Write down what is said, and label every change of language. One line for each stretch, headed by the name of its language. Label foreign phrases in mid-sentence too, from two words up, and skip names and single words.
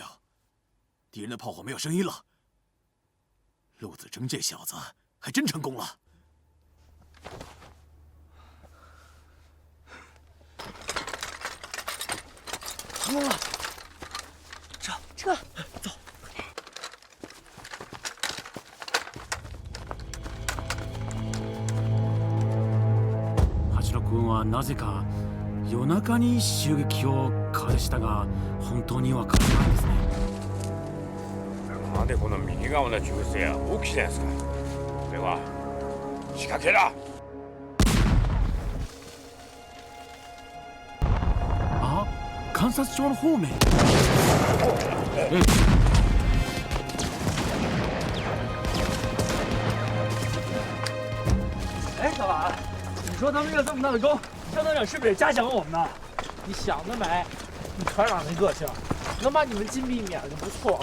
Chinese: 敌人的炮火没有声音了。陆子征这小子还真成功了。成功了！撤！走。
Japanese: 八郎君はなぜか夜中に襲撃を開始したが本当にわからないですね。なんでこの右側の銃声は起きてんすか。では仕掛けだ。あ、観察所の方面。
Chinese: 哎，小马，你说他们越这么大的沟，张团长是不是得嘉奖我们呢？你想得美！你团长那个性，能把你们禁闭免了就不错了。